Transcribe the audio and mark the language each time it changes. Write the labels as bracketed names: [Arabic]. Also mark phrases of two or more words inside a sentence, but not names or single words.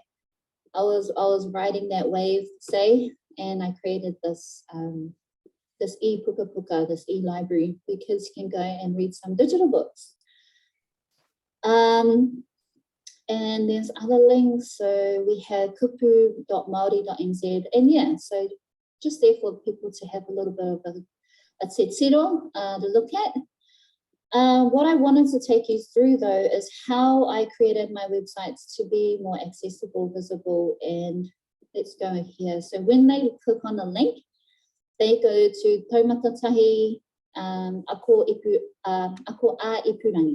[English] I was riding that wave, say, and I created this this e-puka, this e-library, because you can go and read some digital books. And there's other links. So we have kupu.maori.nz, and yeah, so just there for people to have a little bit of a [Māori] te tiro [English] to look at. What I wanted to take you through though is how I created my websites to be more accessible, visible, and let's go here. So when they click on the link, they go to Taumatatahi Ako A Ipurangi.